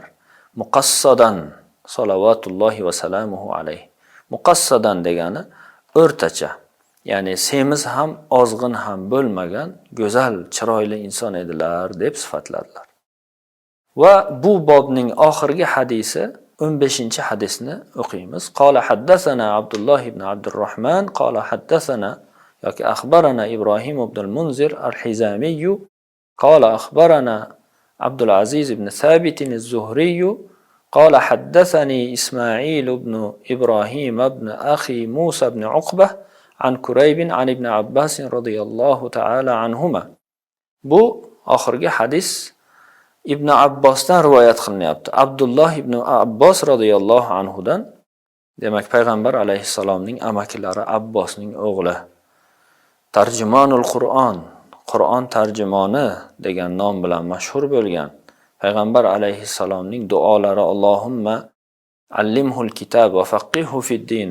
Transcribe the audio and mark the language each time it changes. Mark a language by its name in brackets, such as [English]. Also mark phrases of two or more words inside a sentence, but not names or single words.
[Arabic] مقصدا صلوات الله وسلامه عليه. [Uzbek] Muqassadan degani o'rtacha, ya'ni semiz ham, ozg'in ham bo'lmagan go'zal, chiroyli inson edilar deb sifatladilar. Va bu bobning oxirgi hadisi 15-hadisni o'qiymiz. [Arabic] قال حدثنا عبد الله بن عبد الرحمن قال حدثنا yoki أخبرنا إبراهيم بن المنذر الحزامي قال أخبرنا عبد العزيز بن ثابت الزهري قال حدثني إسماعيل بن إبراهيم بن أخي موسى بن عقبة عن كريب عن ابن عباس رضي الله تعالى عنهما. [Uzbek] Bu oxirgi hadis Ibn Abbosdan rivoyat qilinyapti. Abdulloh ibn Abbos radhiyallohu anhudan, demak payg'ambar alayhissalomning amakilari Abbosning o'g'li. Tarjimonul Qur'on, Qur'on tarjimoni degan nom bilan mashhur bo'lgan payg'ambar alayhissalomning duolari [Arabic] اللهم علمه الكتاب وفقهه في الدين.